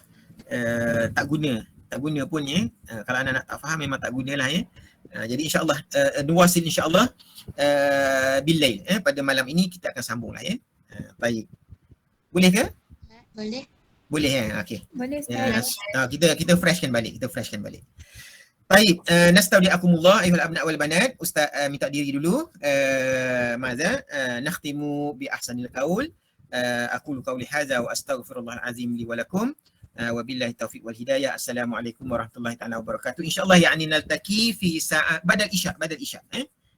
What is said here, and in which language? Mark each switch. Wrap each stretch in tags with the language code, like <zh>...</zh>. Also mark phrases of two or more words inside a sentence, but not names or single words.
<ms>Tak guna pun kalau anak-anak tak faham memang tak gunalah jadi</ms> <ar>إن شاء الله نواصل إن شاء الله بالليل</ar> <ms>pada malam ini kita akan sambunglah baik. Boleh ke? Boleh. Boleh okey. Boleh Ustaz. Kita freshkan balik. Baik,</ms> <ar>نستودعكم الله أيها الأبناء والبنات.</ar> <ms>Ustaz minta diri dulu.</ms> <ar>ماذا نختم بأحسن القول. أقول قولي هذا وأستغفر الله العظيم لي ولكم. وبالله التوفيق والهداية. السلام عليكم ورحمة الله تعالى وبركاته. إن شاء الله نلتقي في ساعة بعد العشاء.</ar>